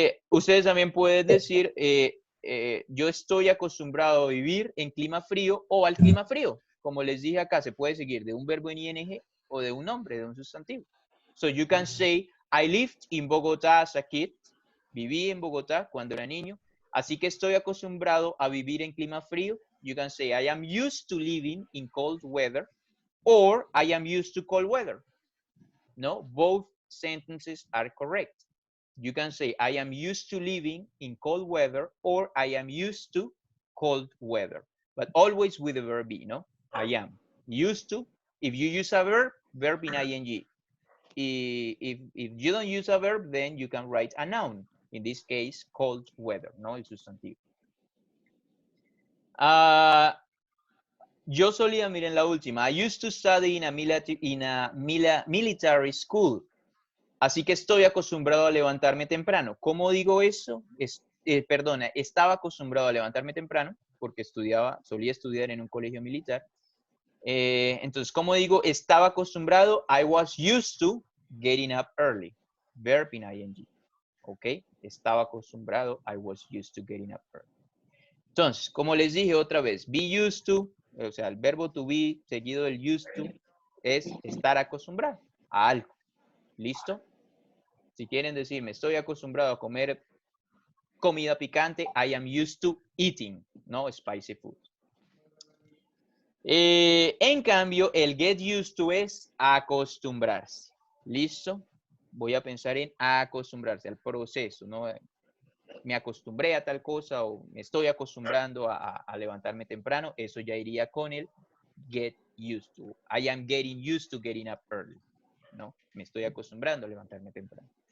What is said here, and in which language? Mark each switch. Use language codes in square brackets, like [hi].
[es] Ustedes también pueden decir, yo estoy acostumbrado a vivir en clima frío o al clima frío. Como les dije acá, se puede seguir de un verbo en ing o de un nombre, de un sustantivo. [en] So you can say, I lived in Bogotá as a kid. [es] Viví en Bogotá cuando era niño. Así que estoy acostumbrado a vivir en clima frío. [en] You can say, I am used to living in cold weather. Or, I am used to cold weather. No, both sentences are correct. You can say, I am used to living in cold weather. Or, I am used to cold weather. But always with the verb be, no? I am used to. If you use a verb, verb in ing. If you don't use a verb, then you can write a noun. In this case, cold weather, [es] ¿no? El sustantivo. Yo solía, miren la última. [en] I used to study in a military school. [es] Así que estoy acostumbrado a levantarme temprano. ¿Cómo digo eso? Perdona, estaba acostumbrado a levantarme temprano porque solía estudiar en un colegio militar. Entonces, ¿cómo digo? Estaba acostumbrado. [en] I was used to getting up early. Verb in ing. ¿Ok? [es] Estaba acostumbrado. [en] I was used to getting up early. [es] Entonces, como les dije otra vez, be used to, o sea, el verbo to be seguido del used to es estar acostumbrado a algo. ¿Listo? Si quieren decirme, estoy acostumbrado a comer comida picante, [en] I am used to eating, [es] ¿no? [en] Spicy food. [es] En cambio, el get used to es acostumbrarse. ¿Listo? Voy a pensar en acostumbrarse al proceso, ¿no? Me acostumbré a tal cosa o me estoy acostumbrando a levantarme temprano. Eso ya iría con el get used to. [en] I am getting used to getting up early. [es] ¿No? Me estoy acostumbrando a levantarme temprano.